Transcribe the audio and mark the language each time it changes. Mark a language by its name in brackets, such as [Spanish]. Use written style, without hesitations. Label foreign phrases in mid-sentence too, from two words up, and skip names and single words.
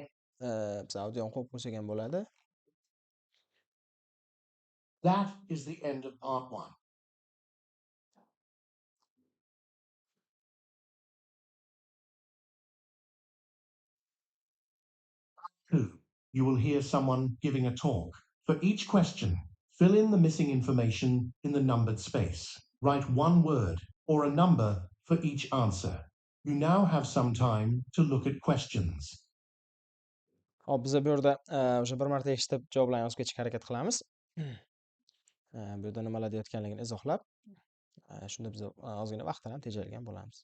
[Uzbek] Biz audioni qo'yib qo'ysak ham bo'ladi. [English] That is the end of part 1. Two, you will hear someone giving a talk. For each question, fill in the missing information in the numbered space. Write one word or a number for each answer. You now have some time to look at questions. [Uzbek] Hop, biz bu yerda o'sha bir marta eshitib javoblarni yozib ketishga harakat qilamiz. Bu yerda nimalar deyotganligini izohlab, shunda biz ozgina vaqtdan ham tejalgan bo'lamiz.